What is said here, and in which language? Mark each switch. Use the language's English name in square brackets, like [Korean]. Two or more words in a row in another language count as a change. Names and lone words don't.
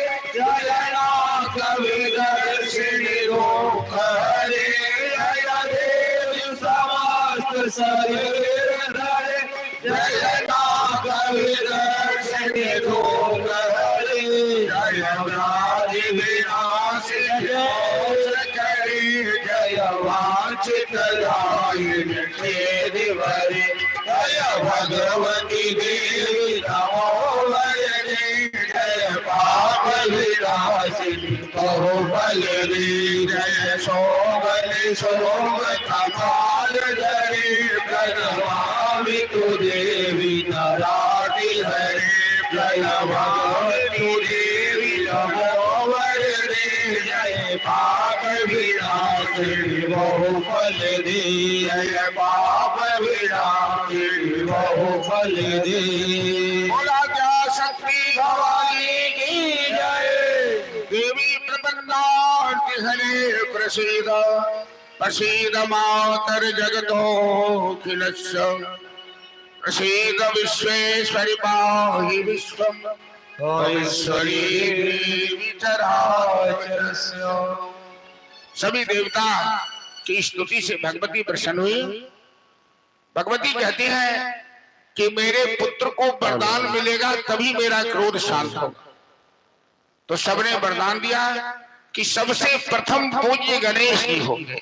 [Sanskrit] जय नाथ विदर्शिनी रोग हरे जय देवी समस्त शरीर धरे जय नाथ विदर्शिनी रोग हरे जय व्याधि विनाशिनी करे जय वांछित दायिनी खेदि भरे जय भगवती देवी नमो वरदे जय पाप विनाशिनी बहु फल दे जय सोमन सोम कपाल धरे प्रणमामि तु देवी नराति हरे जय भगवती देवी नमो वरदे जय पाप विनाशिनी बहु फल दे जय पाप विनाशिनी बहु फल दे [Hindi] बोला क्या शक्ति भवानी की जय [Sanskrit] देवी प्रपन्नाति हरे प्रसीद प्रसीद मातर जगतोऽखिलस्य प्रसीद विश्वेश्वरि पाहि विश्वम् ईश्वरी देवी चराचरस्य [Hindi] सभी देवता की स्तुति से भगवती प्रसन्न हुई। भगवती कहती है कि मेरे पुत्र को वरदान मिलेगा तभी मेरा क्रोध शांत होगा। तो सबने वरदान दिया कि सबसे प्रथम पूज्य गणेश जी होंगे।